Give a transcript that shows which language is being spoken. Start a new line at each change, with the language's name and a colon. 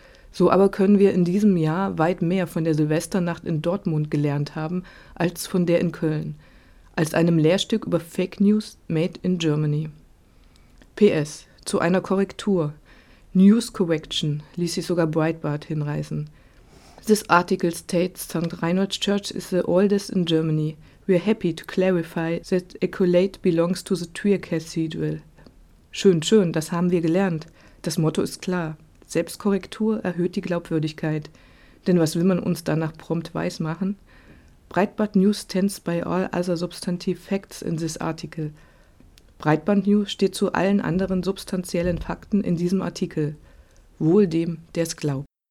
German: So aber können wir in diesem Jahr weit mehr von der Silvesternacht in Dortmund gelernt haben, als von der in Köln. Als einem Lehrstück über Fake News made in Germany. PS, zu einer Korrektur. News Correction ließ sich sogar Breitbart hinreißen.
English: This article states St. Reinhold's Church is the oldest in Germany. We are happy to clarify that accolade belongs to the Trier Cathedral.
German: Schön, schön, das haben wir gelernt. Das Motto ist klar. Selbstkorrektur erhöht die Glaubwürdigkeit. Denn was will man uns danach prompt weismachen?
English: Breitbart News stands by all other substantive facts in this article.
German: Breitbart News steht zu allen anderen substanziellen Fakten in diesem Artikel. Wohl dem, der es glaubt.